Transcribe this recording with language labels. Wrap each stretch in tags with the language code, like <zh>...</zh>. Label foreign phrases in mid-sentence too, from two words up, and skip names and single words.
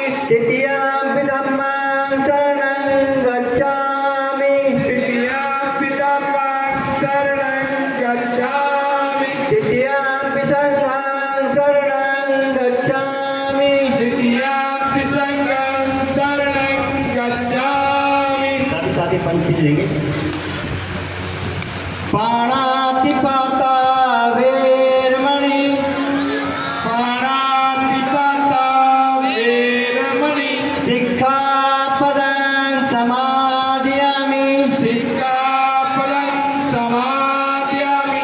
<pi>तृतीयं धम्मं शरणं गच्छामि तृतीयं धम्मं शरणं गच्छामि तृतीयं संघं शरणं गच्छामि तृतीयं संघं शरणं गच्छामि</pi> <hi>सभी साथी पंक्ति लेंगे</hi> <pi>पाणातिपाता वेरमणि पाणातिपाता वेरमणि शिक्षापदं समादयामि सिक्खापदं समादयामि</pi>